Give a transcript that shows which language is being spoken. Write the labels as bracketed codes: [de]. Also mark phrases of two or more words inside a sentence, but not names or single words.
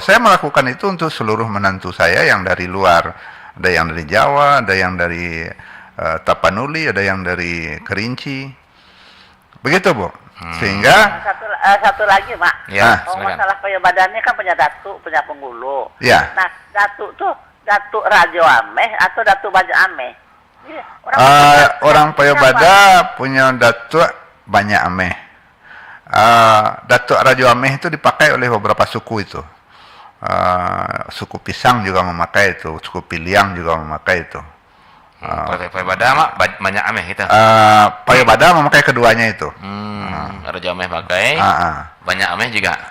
[id] Saya melakukan itu untuk seluruh menantu saya yang dari luar. Ada yang dari Jawa, ada yang dari Tapanuli, ada yang dari Kerinci. Begitu, Bu. Sehingga satu lagi, Mak. Ya, masalah Payobadannya kan punya datuk, punya penghulu. Ya. Nah, datuk tuh Datuk Rajo Ameh atau Datuk Baja Ameh? Orang Payobada punya datuk banyak Ameh. Datuk Rajo Ameh itu dipakai oleh beberapa suku itu. Suku Pisang juga memakai itu, suku Piliang juga memakai itu. Payobada banyak Ameh kita. Payobada memakai keduanya itu. Raja Ameh pakai, banyak Ameh juga.